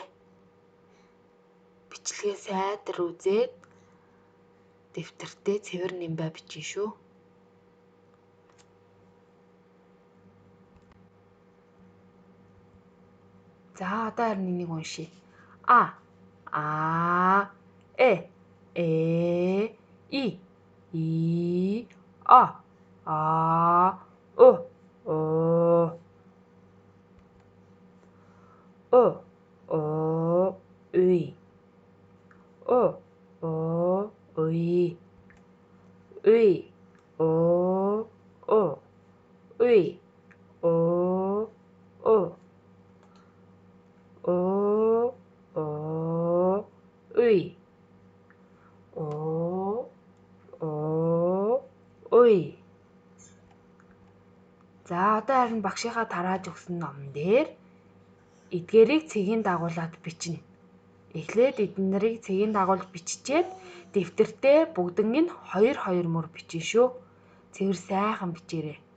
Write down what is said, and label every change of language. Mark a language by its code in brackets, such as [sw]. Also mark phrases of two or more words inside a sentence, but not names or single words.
[mn] Бичлэгээ сайдар үзээд дэвтэртээ цэвэр нэмбай бичнэ шүү. За, одоо харин энийг уншия. И уй. Уй. Уй. Уй. Уй. Уй. За, одоо харин багшийнхаа тарааж өгсөн номон дээр эдгээрийг цэгийн дагуулад бичнэ. Эхлээд эдэн нарыг цэгийн дагуулж биччихээд дэвтэртээ бүгднийг нь 2 мөр бичнэ шүү. Цэвэр сайхан бичээрэй.